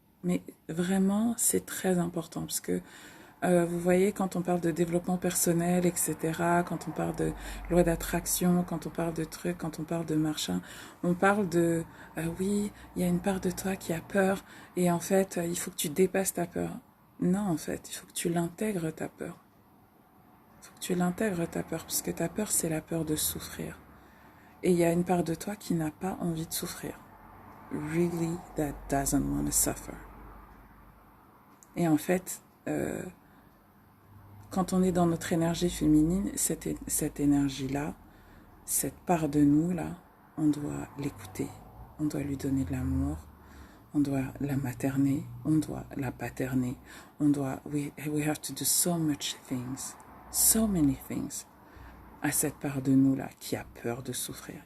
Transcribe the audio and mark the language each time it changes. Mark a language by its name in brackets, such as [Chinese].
[French] Mais vraiment, c'est très important parce que vous voyez, quand on parle de développement personnel, etc., quand on parle de loi d'attraction, quand on parle de trucs, quand on parle de machin, on parle de oui, il y a une part de toi qui a peur et en fait, il faut que tu dépasses ta peur. Non, en fait, il faut que tu l'intègres ta peur. Il faut que tu l'intègres ta peur parce que ta peur, c'est la peur de souffrir. Et il y a une part de toi qui n'a pas envie de souffrir. [English] Really, that doesn't want to suffer. [French] Et en fait, quand on est dans notre énergie féminine, cette énergie-là, cette part de nous-là, on doit l'écouter, on doit lui donner de l'amour, on doit la materner, on doit la paterner, we have to do so much things, so many things, à cette part de nous-là qui a peur de souffrir.